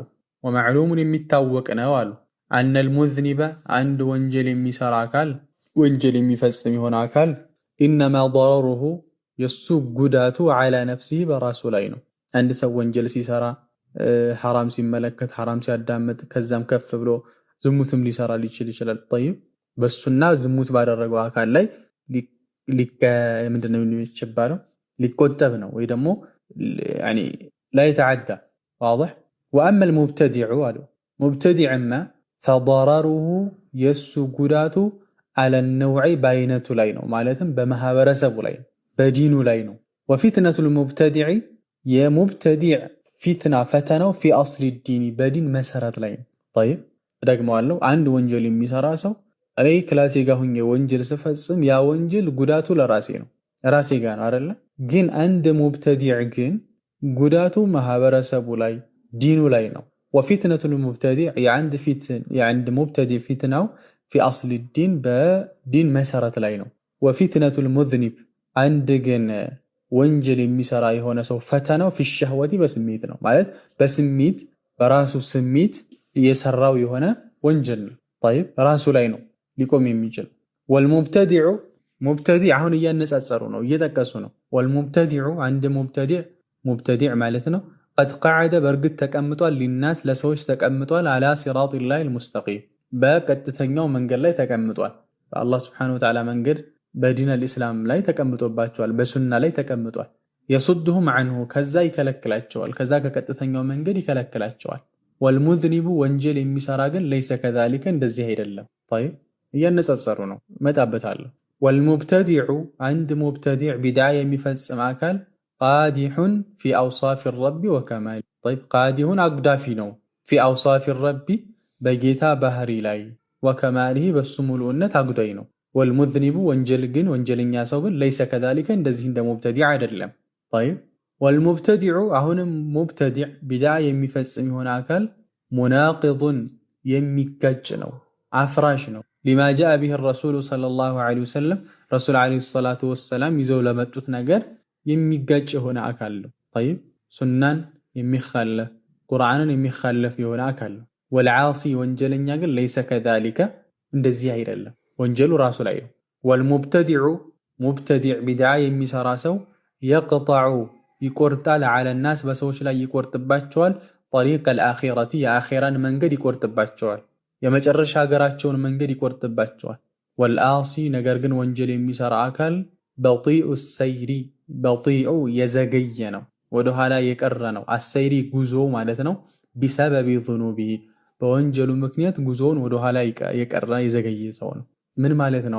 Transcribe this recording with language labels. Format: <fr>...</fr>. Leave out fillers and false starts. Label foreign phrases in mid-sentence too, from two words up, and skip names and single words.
<am>ወመዕሉሙን የሚታወቅ ነው አሉ</am> <ar>أن المذنب</ar> <am>አንድ ወንጀል የሚሰራ አካል ወንጀል የሚፈጽም የሆነ አካል</am> <ar>إنما ضرره</ar> <am>የሱ ጉዳቱ</am> <ar>على نفسه</ar> <am>በራሱ ላይ ነው። አንድ ሰው ወንጀል ሲሰራ ሐራም ሲመለከት ሐራም ሲያዳምጥ ከዛም ከፍ ብሎ ዝሙትም ሊሰራ ሊችል ይችላል። ጠይብ በሱና ዝሙት ባደረገው አካል ላይ ምንድነው የሚባለው ሊቆጠብ ነው ወይ ደግሞ</am> <ar>يعني لا يتعدى واضح. واما المبتدع</ar> <am>አሉ ሙብተዲዕማ فضرره የሱ ጉዳቱ</am> <ar>على النوع</ar> <am>ባይነቱ ላይ ነው ማለትም በማህበረሰቡ ላይ በዲኑ ላይ ነው።</am> <ar>وفتنة المبتدع</ar> <am>የሙብተዲዕ ፊትና ፈተናው</am> <ar>في اصل الدين</ar> <am>በዲን መሰረት ላይ ነው። طيب ደግመዋለሁ አንድ ወንጀል የሚሰራ ሰው እኔ ክላሴ ጋር ሆኜ ወንጀል ስፈጽም ያ ወንጀል ጉዳቱ ለራሴ ነው ራሴ ጋር ነው አይደለ? ግን አንድ ሙብተዲዕ ግን ጉዳቱ ማህበረሰቡ ላይ ዲኑ ላይ ነው።</am> <ar>وفتنة المبتدع</ar> <am>የአንድ ሙብተዲዕ ፊትናው</am> <ar>في اصل الدين</ar> <am>በዲን መሰረት ላይ ነው።</am> <ar>وفتنة المذنب</ar> <am>አንድ ግን ወንጀል የሚሰራ የሆነ ሰው ፈተናው</am> <ar>في الشهوة</ar> <am>በስሜት ነው ማለት በስሜት በራሱ ስሜት የሰራው የሆነ ወንጀል ነው። طيب ራሱ ላይ ነው ሊቆም የሚችል والمبتدع ሙብተዲዕ አሁን እያነጻጸሩ ነው እየጠቀሱ ነው። والمبتدع አንድ ሙብተዲዕ ማለት ነው</am> <ar>قد قعد</ar> <am>በርግጥ ተቀምጧል ሊናስ ለሰዎች ተቀምጧል</am> <ar>على صراط الله المستقيم</ar> <am>በቀጥተኛው መንገድ ላይ ተቀምጧል። በአላህ</am> <ar>سبحانه وتعالى</ar> <am>መንገድ በዲን አልእስላም ላይ ተቀምጦባቸዋል በሱና ላይ ተቀምጧል።</am> <ar>يصدهم عنه</ar> <am>ከዛ ይከለክላቸዋል ከዛ ከቀጥተኛው መንገድ ይከለክላቸዋል። والمذنب ወንጀል የሚሰራ ግን</am> <ar>ليس كذلك</ar> <am>እንደዚህ አይደለም። طيب እያነጻጸሩ ነው መጣበታለሁ።</am> <ar>والمبتدع عند مبتدع بدعة</ar> <am>የሚፈጽም አካል</am> <ar>قادح في أوصاف الرب وكماله. طيب قادح</ar> <am>አጉዳፊ ነው</am> <ar>في أوصاف الرب</ar> <am>በጌታ ባህሪ ላይ وكماله በሱ ሙሉነት አጉዳይ ነው። والمذنب ወንጀል ግን ወንጀለኛ ሰው ግን</am> <ar>ليس كذلك</ar> <am>እንደዚህ እንደ ሙብተዲዕ አይደለም።</am> <ar>طيب والمبتدع</ar> <am>አሁንም ሙብተዲዕ ቢድዓ የሚፈጽም የሆነ አካል ሙናቂض የሚጋጭ ነው አፍራሽ ነው።</am> <ar>لما جاء به الرسول صلى الله عليه وسلم رسول عليه الصلاة والسلام</ar> <am>ይዘው ለመጡት ነገር የሚጋጭ የሆነ አካል ነው። طيب ሱናን የሚخالف ቁርአንን የሚخالف የሆነ አካል ነው። والعاصي ወንጀለኛ ግን</am> <ar>ليس كذلك</ar> <am>እንደዚህ አይደለም ወንጀሉ ራሱ ላይ ነው። والمبتدع ሙብተዲዕ ቢድዓ የሚሰራ ሰው يقطع ይቆርጣል</am> <ar>على الناس</ar> <am>በሰዎች ላይ ይቆርጥባቸዋል طريق الآخرة የአኺራን መንገድ ይቆርጥባቸዋል የመጨረሻ ሀገራቸውን መንገድ ይቆርጥባቸዋል። ወልአሲ ነገር ግን ወንጀል የሚሰራ አካል</am> <ar>بطيء السير</ar> <am>በጢኡ የዘገየ ነው፣ ወደኋላ የቀረ ነው። አሰይሪ ጉዞ ማለት ነው።</am> <ar>بسبب ذنوبه</ar> <am>በወንጀሉ ምክንያት ጉዞውን ወደኋላ የቀረ የዘገየ ሰው ነው። ምን ማለት ነው?</am>